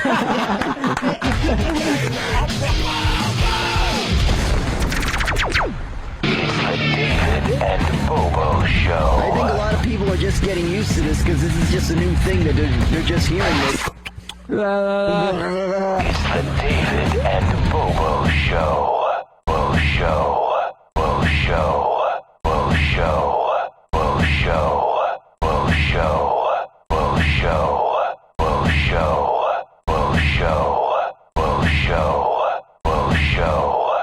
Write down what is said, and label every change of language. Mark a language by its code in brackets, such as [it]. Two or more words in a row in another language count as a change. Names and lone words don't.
[en] David and Bobo Show. I think a lot of people are just getting used to this because this is just a new thing that they're just hearing it. It's the David and Bobo Show. Bobo Show. Bobo Show. Bobo Show. Bobo Show. Bobo Show. Bobo Show. Bobo Show. Bobo Show. Bobo Show. Bobo Show.